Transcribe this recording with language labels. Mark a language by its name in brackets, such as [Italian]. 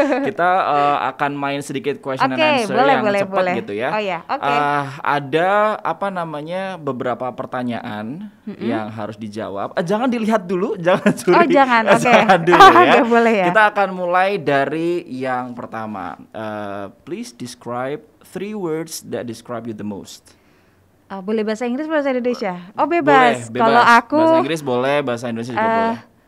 [Indonesian] Kita akan main sedikit question and answer yang cepat gitu ya. Ada beberapa pertanyaan yang harus dijawab. Jangan dilihat dulu, jangan curi. Jangan dulu ya. Boleh ya. Kita akan mulai dari yang pertama. [English] Please describe 3 words that describe you the most. [Indonesian] Boleh bahasa Inggris, bahasa Indonesia? Bebas. Kalau aku bahasa Inggris boleh, bahasa Indonesia juga boleh.